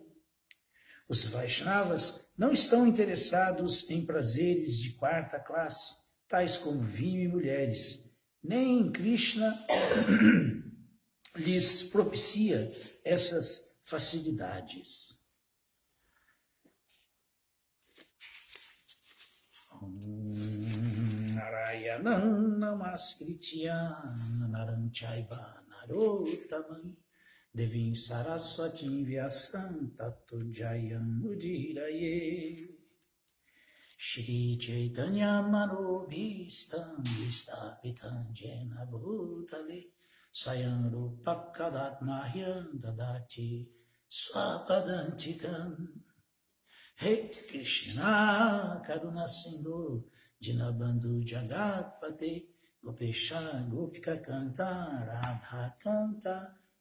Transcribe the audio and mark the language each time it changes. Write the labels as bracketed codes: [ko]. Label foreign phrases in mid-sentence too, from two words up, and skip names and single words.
[pt] Os Vaishnavas não estão interessados em prazeres de quarta classe, tais como vinho e mulheres, nem Krishna lhes propicia essas facilidades. [sa] नारायणं नमस्कृत्य नरं चैव नरोत्तमं देवीं सरस्वतीं व्यासं ततो जयम् उदीरयेत् श्री चैतन्य मनोभीष्टं स्थापितं येन भूतले स्वयं रूपः कदा मह्यं ददाति स्वपदान्तिकम् हे कृष्ण करुणा सिन्धु दीनबन्धु जगत्पते गोपेश गोपिका कान्त राधा कान्त